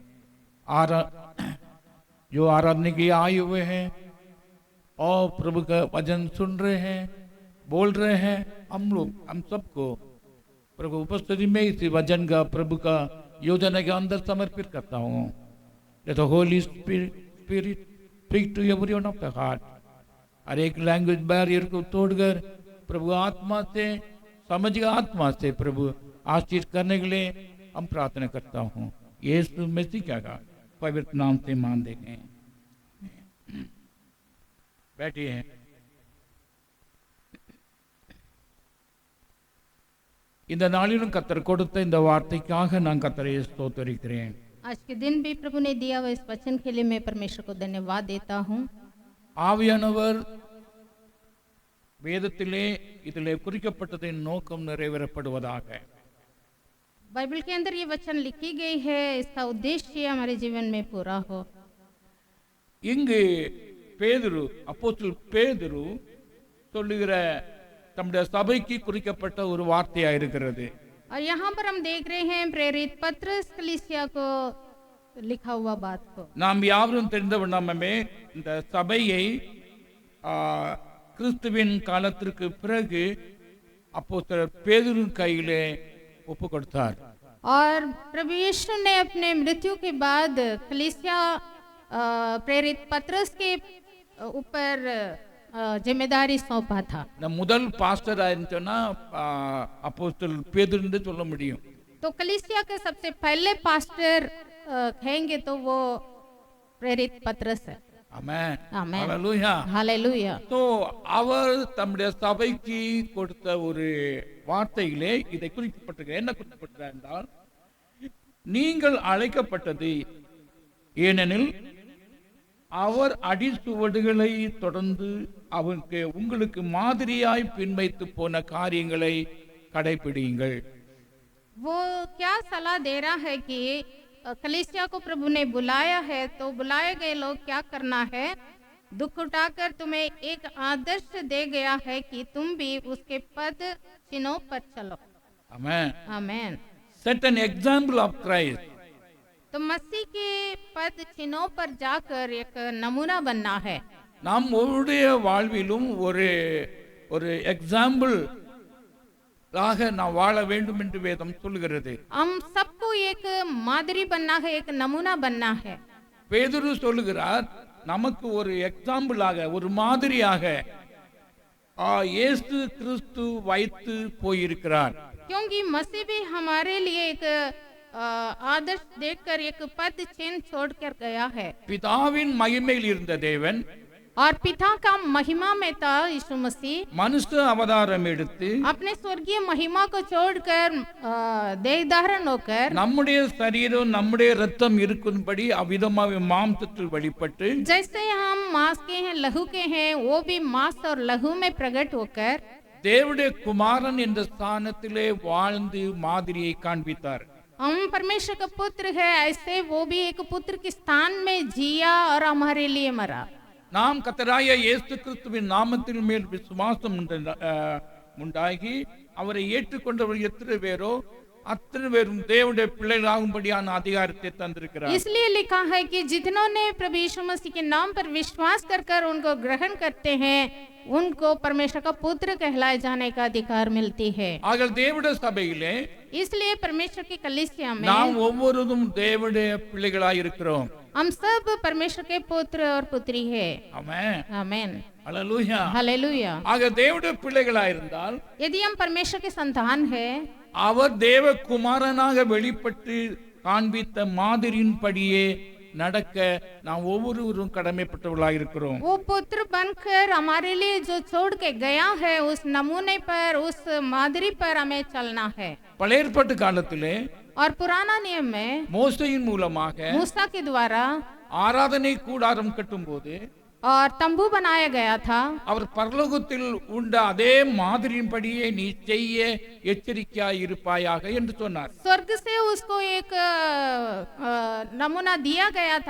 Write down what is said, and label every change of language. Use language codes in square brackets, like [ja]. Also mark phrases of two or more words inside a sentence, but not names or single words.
[hi] जो आराधना के लिए आए हुए हैं और प्रभु का वचन सुन रहे हैं, बोल रहे हैं, हम सबको प्रभु उपस्थिति में इस वचन का प्रभु का योजना के अंदर समर्पित करता हूँ। [en] Let the Holy Spirit speak to every one of the heart. [hi] हर एक [en] language barrier [hi] को तोड़कर प्रभु आत्मा से, समझ का आत्मा से प्रभु आशीष करने के लिए हम प्रार्थना करता हूँ। यीशु मसीह क्या का पवित्र नाम से मान देंगे। बैठिए। [ta] இந்த நாளிலும் கர்த்தர் கொடுத்த இந்த வார்த்தைக்காக நான் கர்த்தரை ஸ்தோத்திரிக்கிறேன்। [hi] आज के दिन भी प्रभु ने दिया हुआ इस वचन के लिए मैं परमेश्वर को धन्यवाद देता हूँ। [ta] ஆவியானவர் வேதத்திலே இதிலே குறிக்கப்பட்டதின் நோக்கம் நிறைவேறப்படுவதாக। [hi] बाइबल के अंदर ये वचन लिखी गई है, इसका उद्देश्य हमारे जीवन में पूरा हो। [ta] இங்கு பேதுரு, அப்போஸ்தலன் பேதுரு சொல்லுகிற தம்முடைய சபைக்கு குறிக்கப்பட்ட ஒரு வார்த்தையா இருக்கிறது। [hi] और यहाँ पर हम देख रहे हैं प्रेरित पत्रस कलीसिया को लिखा हुआ बात को। [ta] நாம் யாவரும் தெரிந்த வண்ணமே இந்த சபையை கிறிஸ்துவின் காலத்திற்கு பிறகு அப்போஸ்தலர் பேதுரு கையிலே ஒப்பு கொடுத்தார்। [hi] और प्रभु यीशु ने अपने मृत्यु के बाद कलीसिया प्रेरित पत्रस के ऊपर जिम्मेदारी सौंपा था। [ta] முதல் பாஸ்டர் ஆயிருந்தா அப்போஸ்தலர் பேதுரு சொல்ல முடியும்। [hi] तो कलीसिया के सबसे पहले पास्टर कहेंगे तो वो प्रेरित पत्रस है। [ta] ஆமென், ஆமென், ஹalleluya, ஹalleluya। तो அவர் தம்முடைய சபைக்கு கொடுத்த ஒரு வார்த்தையிலே இதை குறிப்பிட்டிருக்கிறார்। என்ன குறிப்பிட்டிருக்கிறார் என்றால், நீங்கள் அழைக்கப்பட்டது ஏனெனில் அவர் அடிச்சுவடுகளை தொடர்ந்து அவருக்கு உங்களுக்கு மாதிரியாய் பின்வைத்து போன காரியங்களை கடைபிடியுங்கள்। [hi] वो क्या सलाह दे रहा है कि कलीसिया को प्रभु ने बुलाया है, तो बुलाए गए लोग क्या करना है? दुख उठाकर तुम्हें एक आदर्श दे गया है कि तुम भी उसके पद चिन्हों पर चलो। आमेन, आमेन। [en] set an example of Christ. [hi] तो मसीह के पद चिन्हों पर जाकर एक नमूना बनना है। [ta] நாம் ஒவ்வொருடைய வாழ்விலும் ஒரு ஒரு எக்ஸாம்பிள் ஆக நாம் வாழ வேண்டும் என்று வேதம் சொல்கிறது। [hi] हम सबको एक मादरी बनना है, एक नमूना बनना है। [ta] பேதுரு சொல்லுகிறார், நமக்கு ஒரு எக்ஸாம்பிள் ஆக, ஒரு மாதிரியாக இயேசு கிறிஸ்து வைத்து போயிருக்கிறார்। [hi] क्योंकि मसीह भी हमारे लिए एक आदर्श देखकर एक पद चिन्ह छोड़कर गया है। [ta] பிதாவின் மகிமையில் இருந்த தேவன் [hi] और पिता का महिमा में था यीशु मसीह, [ta] மனுஷ அவதாரம் எடுத்து [hi] अपने स्वर्गीय महिमा को छोड़कर देह धारण होकर [ta] நம்முடைய சரீரம் நம்முடைய ரத்தம் இருக்கும்படி அவ்விதமாக மாம்சத்தில் வெளிப்பட்டு, [hi] जैसे हम मांस के हैं, लहू के हैं, वो भी मांस और लहू में प्रकट होकर [ta] தேவனுடைய குமாரன் என்ற ஸ்தானத்திலே வாழ்ந்து மாதிரியை காண்பித்தார். [hi] हम परमेश्वर का पुत्र है, ऐसे वो भी एक पुत्र के स्थान में जिया और हमारे लिए मरा. [ta] நாம் கர்த்தராகிய இயேசு கிறிஸ்துவின் நாமத்தின் மேல் விசுவாசம் உண்டாகி அவரை ஏற்றுக்கொண்டவர் எத்தனை பேரோ அத்தனை பேரும் தேவனுடைய பிள்ளைகளாகும்படியான அதிகாரத்தை தந்திருக்கிறார். [hi] इसलिए लिखा है कि जितनों ने प्रभु यीशु मसीह के नाम पर विश्वास कर उनको ग्रहण करते हैं, उनको परमेश्वर का पुत्र कहलाए जाने का अधिकार मिलती है. [ta] ஆக தேவனுடைய சபையிலே [hi] इसलिए परमेश्वर की कलीसिया में [ta] நாம் ஒவ்வொருவரும் தேவனுடைய பிள்ளைகளாய் இருக்கிறோம். [hi] हम सब परमेश्वर के पुत्र और पुत्री है. [ta] ஆமென், [hi] आमेन, [ta] ஹல்லேலூயா. [hi] हालेलुया. [ta] ஆக தேவனுடைய பிள்ளைகளாய் இருந்தால் [hi] यदि हम परमेश्वर के संतान है, [ta] அவர் தேவ குமாரனாக வெளிப்பட்டு காண்பித்த மாதிரியின்படியே நடக்க நாம் ஒவ்வொருவரும் கடமைப்பட்டவர்களாக இருக்கிறோம். [hi] वो पुत्र बनकर हमारे लिए जो छोड़ के गया है, उस नमूने पर, उस मादरी पर हमें चलना है. [ta] பழைய ஏற்பாட்டு காலத்திலே [hi] और पुराना नियम में [ta] மோசேயின் மூலமாக [hi] मूसा के द्वारा [ta] ஆராதனை கூடாரம் கட்டும்போது [hi] और तंबू बनाया गया था. [ta] அவர் பரலோகத்தில் உண்ட அதே மாதிரியின்படியே நீ செய்ய எச்சரிக்கையாய் இருப்பாயாக என்று சொன்னார். [hi] स्वर्ग से उसको एक नमूना दिया गया था.